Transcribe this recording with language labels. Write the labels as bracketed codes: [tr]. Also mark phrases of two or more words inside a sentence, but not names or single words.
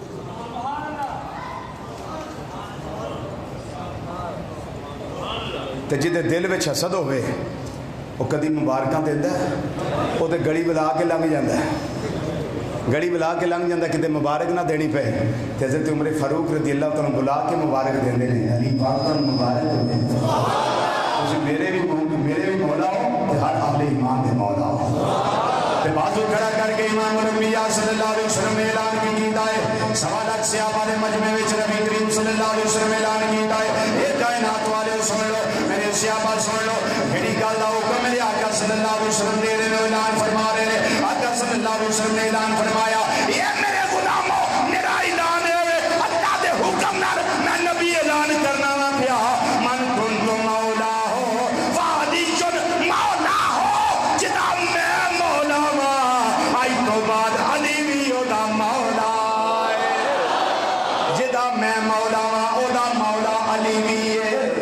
[pa] تے جدے دل وچ حسد ہوئے وہ کدی مبارکاں دیندا ہے, وہ تے گڑی بلا کے لنگ جاندا ہے, گڑی بلا کے لنگ جاندا, کدے مبارک نہ دینی پے. تے حضرت عمر فاروق [ar] رضی اللہ تعالیٰ [pa] بلا کے مبارک دیندے نے, علی پاک دا مبارک ہوے, تسی میرے بھی مولا ہو تے ہر اہل ایمان دے مولا ہو. بازو کھڑا کر کے امام الانبیاء [ar] صلی اللہ علیہ وسلم [pa] نے اعلان کی کیتا ہے, سوا لاکھ صحابہ دے مجمع وچ نبی کریم [ar] صلی اللہ علیہ وسلم [pa] نے اعلان کیتا ہے, اے کائنات والے سن لو, میرے صحابہ سن لو, کیڑی گل دا حکم میرے آقا [ar] صلی اللہ علیہ وسلم [pa] دے رہے نے, اعلان فرما رہے نے. آقا [ar] صلی اللہ علیہ وسلم [pa] نے اعلان فرمایا, اے میرے غلامو میرا اعلان ہے, اللہ دے حکم نال میں نبی اعلان کرنا وا پیا, [ar] من کنت مولا ہو فعلی مولا ہو, [pa] جدا میں مولا وا آئی تو بعد علی بھی او دا مولا ہے, جدا میں مولا وا او دا مولا علی بھی ہے.